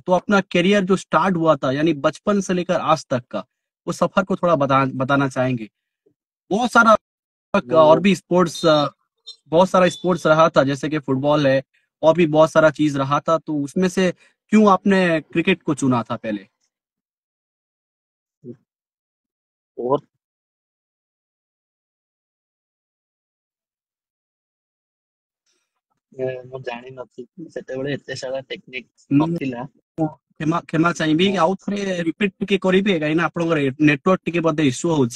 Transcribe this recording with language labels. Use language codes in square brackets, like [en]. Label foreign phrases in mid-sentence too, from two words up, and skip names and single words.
[hi] तो अपना करियर जो स्टार्ट हुआ था, यानी बचपन से लेकर आज तक का, वो सफर को थोड़ा बताना चाहेंगे। बहुत सारा और [or] ମୁଁ [hi] भी स्पोर्ट्स, बहुत सारा स्पोर्ट्स रहा था, जैसे कि फुटबॉल है, और भी बहुत सारा चीज रहा था। तो उसमें से क्यों आपने क्रिकेट को चुना था पहले? [or] ବହୁତ ମୁଁ ଜାଣିନଥିଲି ସେତେବେଳେ ଏତେ ସାରା ଟେକ୍ନିକ ମୁଁ ନଥିଲା। କ୍ଷମା କ୍ଷମା ଚାହିଁବି ମୁଁ ଆଉ ଥରେ ରିପିଟ ଟିକେ କରିବେ, କାହିଁକି ନା ଆପଣଙ୍କର ନେଟୱାର୍କ ଟିକେ ବୋଧେ ଇସ୍ୟୁ ହଉଛି।